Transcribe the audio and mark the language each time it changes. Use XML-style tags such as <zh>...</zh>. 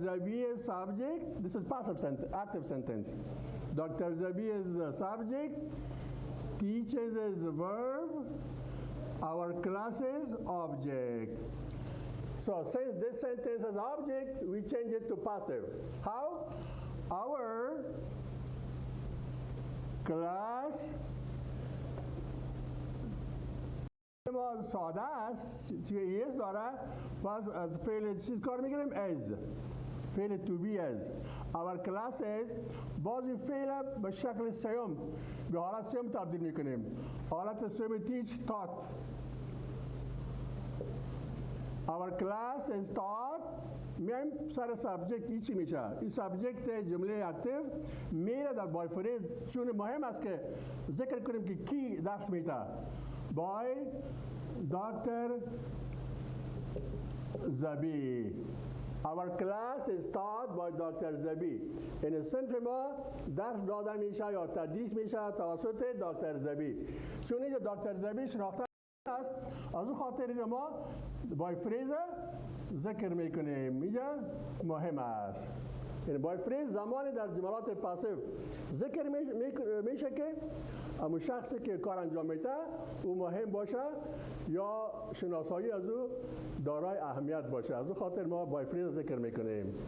<en>Zabi is subject. This is passive sentence, active sentence. Dr. Zabi is the subject. Teaches is the verb. Our class is object. So since this sentence is object, we change it to passive. How? Our class</en> <fa>ما ساده است چون ایس داره باز از فعل چیز کار میگیریم از فعل to be</fa> <en>as our class is</en> <fa>باز این فعل به شکل سیوم به حالت سیوم تبدیل میکنیم حالت سیوم</fa> <en>teach taught our class is taught</en> <fa>میایم سر سابجکت ای چی میشه این سابجکت جمله اکتیو میره در بای فریز چون مهم است که ذکر کنیم که کی درس میده</fa> <en>by Dr. Zabi. Our class is taught by Dr. Zabi.</en> <fa>این صنف ما درس داده میشه یا تدریس میشه توسط دکتر زبی. چون اینجا دکتر زبی شناخته است از اون خاطر ما بای فریز ذکر میکنیم اینجا مهم است. یعنی بای فریز زمانی در جملات پاسیو ذکر میشه که اما شخصی که کار انجام میده او مهم باشه یا شناسایی از او دارای اهمیت باشه از او خاطر ما بای فریز ذکر میکنیم</fa>